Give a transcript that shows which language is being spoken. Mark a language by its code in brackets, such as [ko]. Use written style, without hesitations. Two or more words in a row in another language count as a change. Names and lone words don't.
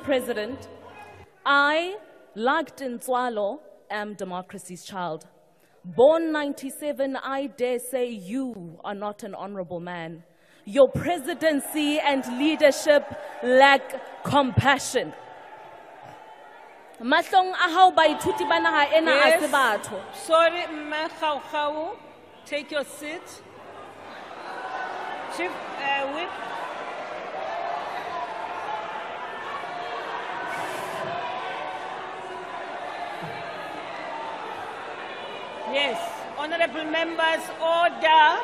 [en] President, I, like Nzwalo, am democracy's child. Born 97, I dare say you are not an honorable man. Your presidency and leadership lack compassion. [st] Mahlong a hao baithuti ba naha ena a se batho. [en] Sorry, Mme Khakhau, take your seat. Chief Whip. Yes, honorable members, order.